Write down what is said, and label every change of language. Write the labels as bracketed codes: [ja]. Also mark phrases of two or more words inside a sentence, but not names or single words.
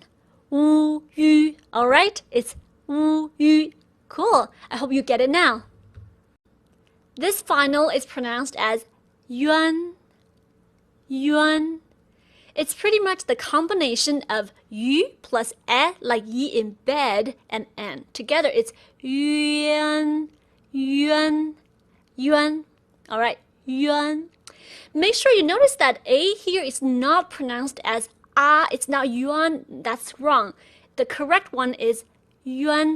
[en] Wu, yu. All right? It's wu, yu. Cool. I hope you get it now. This final is pronounced as yuan, yuan. It's pretty much the combination of yu plus e, like yi in bed, and n. Together it's yuan, yuan, yuan. All right, yuan. Make sure you notice that a here is not pronounced as it's not yuan. That's wrong. The correct one is yuan.